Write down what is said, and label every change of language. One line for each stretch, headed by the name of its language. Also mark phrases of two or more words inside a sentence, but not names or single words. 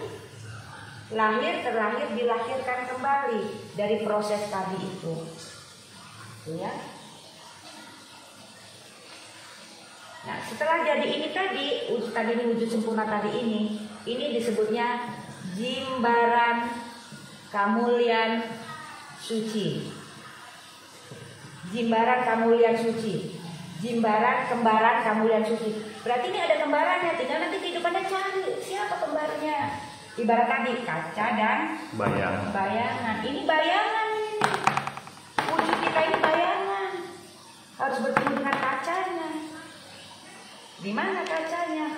Indonesian: Terlahir, dilahirkan kembali dari proses tadi itu. Ya. Nah, setelah jadi ini tadi ini wujud sempurna tadi ini disebutnya jimbaran kamulian suci. Jimbaran kamulian suci. Jimbaran kembaran kamulian suci. Berarti ini ada kembarannya, tinggal nanti kehidupannya cari siapa kembarnya. Ibarat tadi kaca dan bayangan. Ini bayangan ini. Wujud kita ini bayangan. Harus bertemu dengan kacanya. Di mana kacanya?